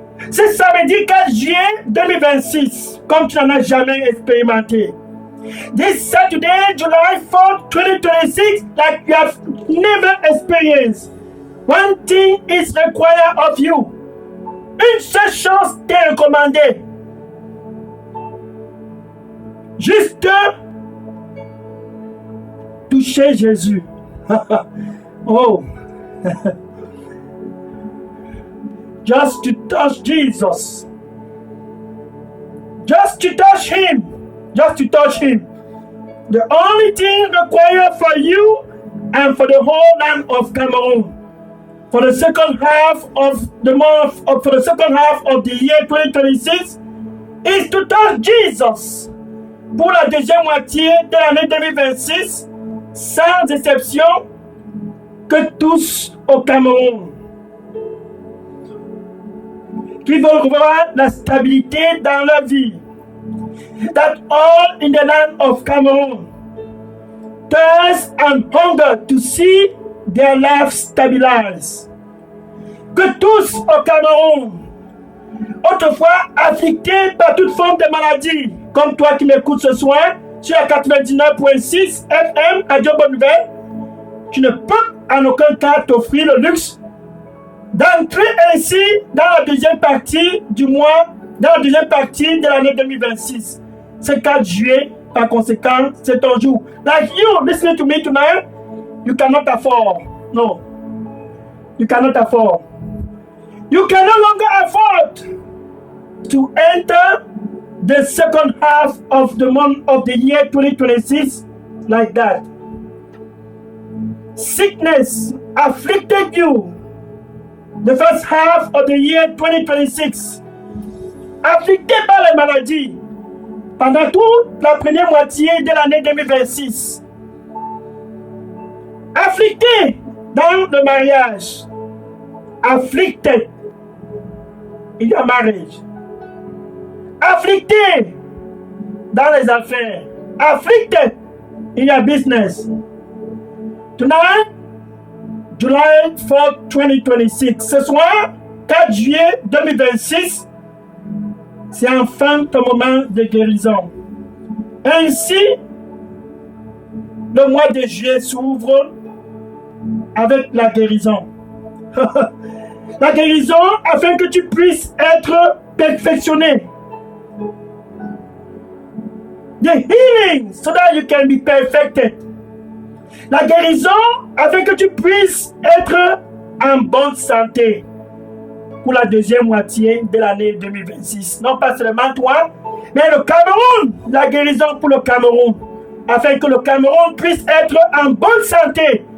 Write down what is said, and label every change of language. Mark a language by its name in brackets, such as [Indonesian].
[French] C'est samedi 4 juillet 2026, comme tu n'en as jamais expérimenté. [English] This Saturday, July 4th, 2026, like you have never experienced. One thing is required of you. [French] Une seule chose t'est recommandée. Juste toucher Jésus. Oh. [English] Just to touch Jesus. Just to touch him. Just to touch him. The only thing required for you and for the whole land of Cameroon for the second half of the month, for the second half of the year 2026 is to touch Jesus. [French] Pour la deuxième moitié de l'année 2026, sans exception, que tous au Cameroun qui veulent voir la stabilité dans leur vie. [English] That all in the land of Cameroon thirst and hunger to see their life stabilize. [French] Que tous au Cameroun, autrefois afflictés par toute forme de maladie, comme toi qui m'écoutes ce soir, sur la 99.6 FM à Dieu Bonne Nouvelle, tu ne peux en aucun cas t'offrir le luxe d'entrer ainsi dans la deuxième partie du mois, dans la deuxième partie de l'année 2026. C'est 4 juillet, par conséquent, c'est ton jour. [English] Like you listening to me tonight, you cannot afford. No. You cannot afford. You can no longer afford to enter the second half of the month of the year 2026 like that. Sickness afflicted you the first half of the year 2026. [French] Afflicté par les maladies pendant toute la première moitié de l'année 2026. Afflicté dans le mariage. [English] Afflicted in your marriage. [French] Afflicté dans les affaires. [English] Afflicted in your business. Tonight, July 4, 2026. [French] Ce soir, 4 juillet 2026, c'est enfin ton moment de guérison. Ainsi, le mois de juillet s'ouvre avec la guérison. La guérison afin que tu puisses être perfectionné. The healing so that you can be perfected. La guérison afin que tu puisses être en bonne santé pour la deuxième moitié de l'année 2026. Non pas seulement toi, mais le Cameroun. La guérison pour le Cameroun afin que le Cameroun puisse être en bonne santé.